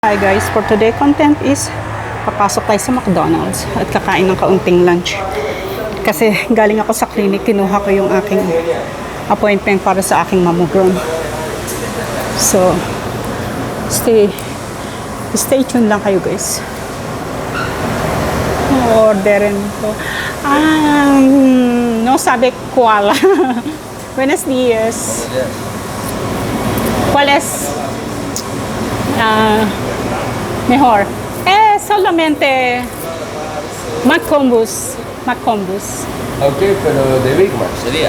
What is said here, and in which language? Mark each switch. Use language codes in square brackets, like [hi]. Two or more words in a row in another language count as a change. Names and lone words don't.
[en] Hi guys, for today content is [tl] papasok tayo sa McDonald's at kakain ng kaunting lunch. Kasi galing ako sa clinic, kinuha ko yung aking appointment para sa aking mammogram. So, [en] stay tuned [tl] lang kayo guys. Orderin ko. [es] No sabe cuál. Buenos días. ¿Cuál es? Mejor. Solamente McCombus. Ok, pero de Big Mac sería.